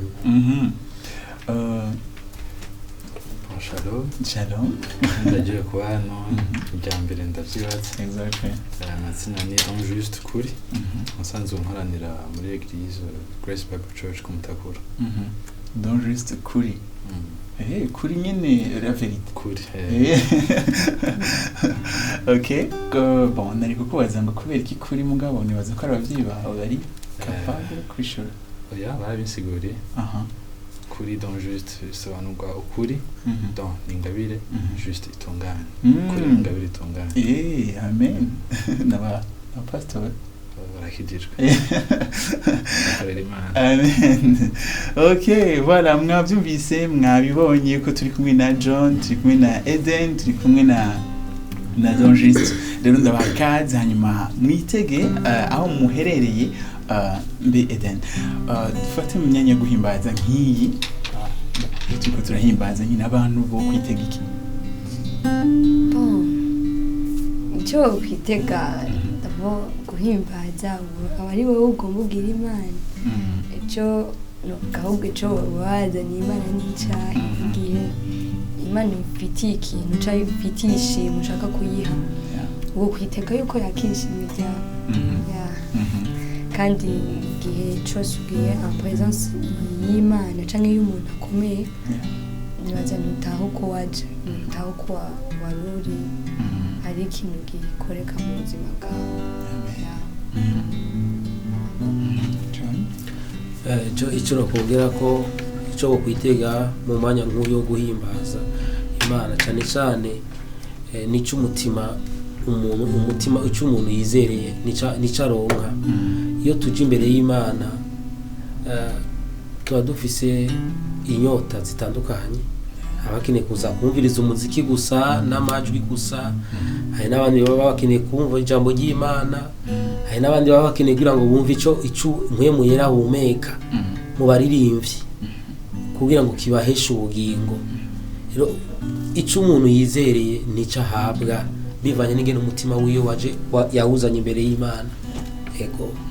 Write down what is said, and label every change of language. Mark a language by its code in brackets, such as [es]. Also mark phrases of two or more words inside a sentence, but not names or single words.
[rn] Shalom. Ndagiye kuba hano byambere ndavyibaza. Exactly. Amazina ni Juste kuri. Musanzwe nkoranira muri Eglise Grace Bible Church ku Mutakura. Donc Juste kuri. Kuri nyene [fr] la vérité. [rn] Kuri. Okay. Bon, nari kukubaza ngo kubera iki kuri mugabo nibaza ko abavyi bawe bari capable kwishura. Oya, barabisiguriye. Kuri donc juste sobanurwa ukuri donc ingabire juste itunganye kuri ingabire itunganye amen naba pastor barakijijwe amen okay voilà mwabyumvise mwabibonye ko turi kumwe na John turi kumwe na Eden turi kumwe na donc juste rero ndabakaza hanyuma mwitege aho muherereye mbe Eden dufate mu myanya guhimbaza nk'iyi tuko turahimbaza nyine abantu bo kwitega iki icyo kwitega ndabo guhimbaza abari wowe ugomba kugira Imana icyo ahubwo icyo wazanye Imana n'icyaha igihe Imana ifitiye ikintu cyangwa ifitiye ishimwe ushaka kuyiha uwo kwitega yuko yakishimye byawe kandi igihe cyose ugiye [fr] en présence [rn] y'Imana cyangwa y'umuntu akomeye nibaza nutaho ko waje nutaho ko waruri ari ikintu gikoreka mu buzima bwawe icyo nakubwira ko icyo kwitega mu mwanya nk'uyu wo guhimbaza Imana cyane cyane nicyo umutima icyo umuntu yizereye nicyo aronka iyo tuje imbere y'Imana tuba dufise inyota zitandukanye abakeneye kuza kumviriza umuziki gusa n'amajwi gusa hari n'abandi baba bakeneye kumva ijambo ry'Imana hari n'abandi baba bakeneye kugira ngo bumve icyo mpwemu yera humeka mu baririmbyi kugira ngo kibaheshe ubugingo rero icyo umuntu yizereye nicyo ahabwa bivanye n'ingene umutima wiyo waje yawuzanye imbere y'Imana ego